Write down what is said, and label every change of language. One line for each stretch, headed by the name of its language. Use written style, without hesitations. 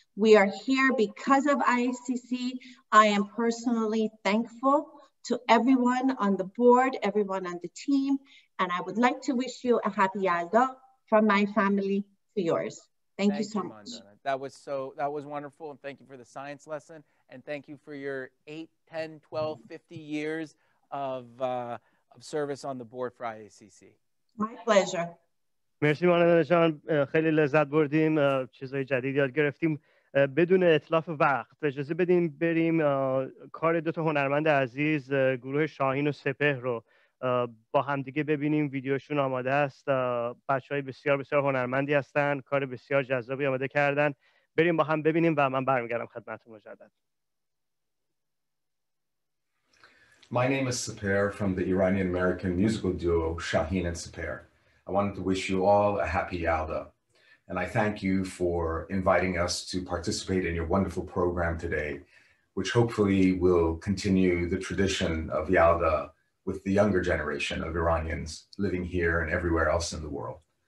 English: We are here because of IACC. I am personally thankful to everyone on the board, everyone on the team, and I would like to wish you a happy Yalda from my family to yours. Thank you so much. That was wonderful, and thank you for the science lesson, and thank you for your 8, 10, 12, 50 years of service on the board for IACC. My pleasure.
Persian: مرسی ماندانا جان، خیلی لذت بردیم، چیزای جدید یاد گرفتیم. بدون اتلاف وقت اجازه بدیم بریم کار دو تا هنرمند عزیز گروه شاهین و سپهر رو با همدیگه ببینیم. ویدیوشون آماده است. بچهای بسیار بسیار هنرمندی هستن، کار بسیار جذابی آماده کردن. بریم با هم ببینیم و من برمیگردم خدمتتون مجدد.
English: My name is Seper from the Iranian-American musical duo Shaheen and Seper. I wanted to wish you all a happy Yalda, and I thank you for inviting us to participate in your wonderful program today, which hopefully will continue the tradition of Yalda with the younger generation of Iranians living here and everywhere else in the world.